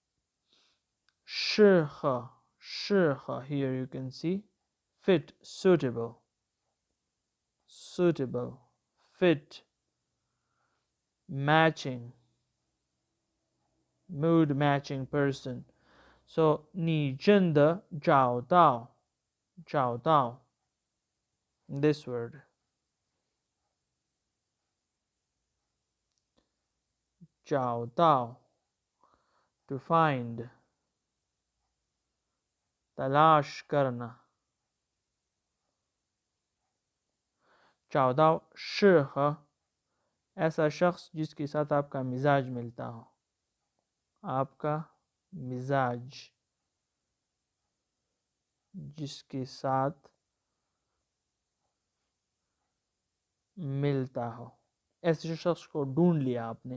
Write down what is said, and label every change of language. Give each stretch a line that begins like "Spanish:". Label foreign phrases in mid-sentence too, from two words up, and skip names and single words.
English: 适合 here you can see fit suitable fit matching mood matching person so
Chinese: 你真的找到
English: this word
Hindi: 找到
English: to find
Hindi: तलाश करना
Chinese: 找到适合
Hindi: ऐसा शख्स जिसके साथ आपका मिजाज मिलता हो आपका मिजाज जिसके साथ मिलता हो ऐसे शख्स को ढूंढ लिया आपने